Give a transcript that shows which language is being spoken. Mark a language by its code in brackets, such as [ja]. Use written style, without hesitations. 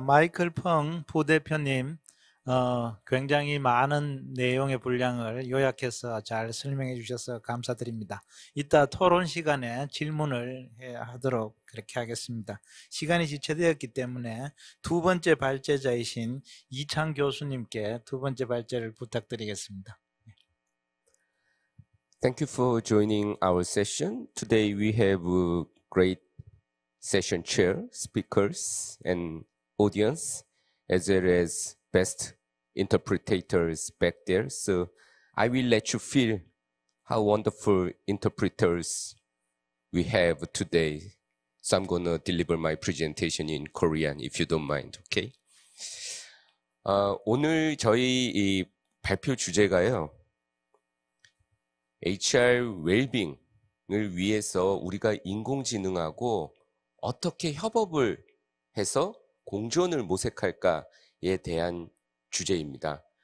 [ko] 마이클 펑 부대표님, 굉장히 많은 내용의 분량을 요약해서 잘 설명해 주셔서 감사드립니다. 이따 토론 시간에 질문을 하도록 그렇게 하겠습니다. 시간이 지체되었기 때문에 두 번째 발제자이신 이창 교수님께 두 번째 발제를 부탁드리겠습니다. [en] Thank you for joining our session. Today we have a great session chair, speakers, and audience, as well as best interpreters back there. So I will let you feel how wonderful interpreters we have today. So I'm going to deliver my presentation in Korean, if you don't mind, okay? [ko] 오늘 저희 이 발표 주제가요, HR 웰빙을 위해서 우리가 인공지능하고 어떻게 협업을 해서 공존을 모색할까에 대한 주제입니다.